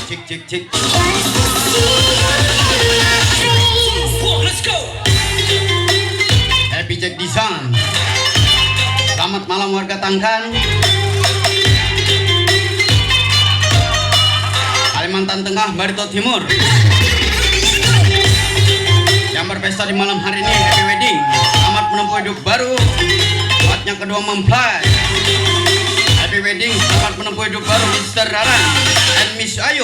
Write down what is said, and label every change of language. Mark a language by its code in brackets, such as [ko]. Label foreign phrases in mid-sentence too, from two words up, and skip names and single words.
[en] cek. Let's go. Happy Jack Design. [id] Selamat malam warga Tangkan, Kalimantan Tengah, Barito Timur, yang berpesta di malam hari ini. [en] Happy wedding. [id] Selamat menempuh hidup baru. Buatnya kedua mempelai. [en] Happy wedding. [id] Selamat menempuh hidup baru Mr. Raran and Miss Ayu.